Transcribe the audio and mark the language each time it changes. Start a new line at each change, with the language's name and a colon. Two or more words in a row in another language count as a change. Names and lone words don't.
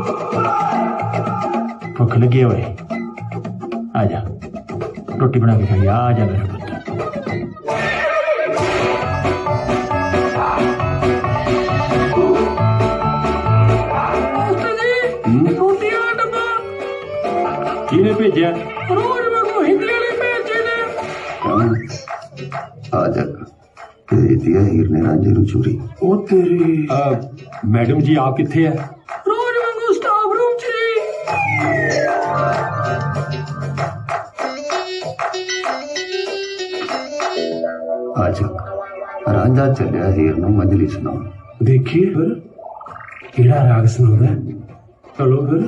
Punjabi: ਭੁੱਖ ਲੱਗੀ ਹੋਏ, ਆ ਜਾ ਰੋਟੀ ਬਣਾ ਕੇ ਖਾਈ। ਆ ਜਾ ਮੇਰਾ ਪੁੱਤ। ਕਿਹਨੇ ਭੇਜਿਆ? ਰੋਜ਼ ਮੇਰੇ ਹਿੰਦੀ ਵਾਲੇ ਭੇਜੇ ਨੇ। ਆ ਜਾ ਭੇਜ ਦਿਆ ਹੀਰ ਨੇ ਰਾਂਝੇ ਨੂੰ ਚੋਰੀ। ਓ ਤੇਰੀ। ਮੈਡਮ ਜੀ ਆਪ ਕਿੱਥੇ ਹੈ? ਰੋਜ਼ ਵਾਂਗੂ
English: staff room
Punjabi: 'ਚ ਜੀ। ਆ ਜਾ ਰਾਂਝਾ ਚੱਲਿਆ ਹੀਰ ਨੂੰ ਮੰਜਲੀ ਸੁਣਾਓ। ਦੇਖੀਏ ਫਿਰ ਕਿਹੜਾ ਰਾਗ ਸੁਣਾਉਂਦਾ। ਚਲੋ ਫਿਰ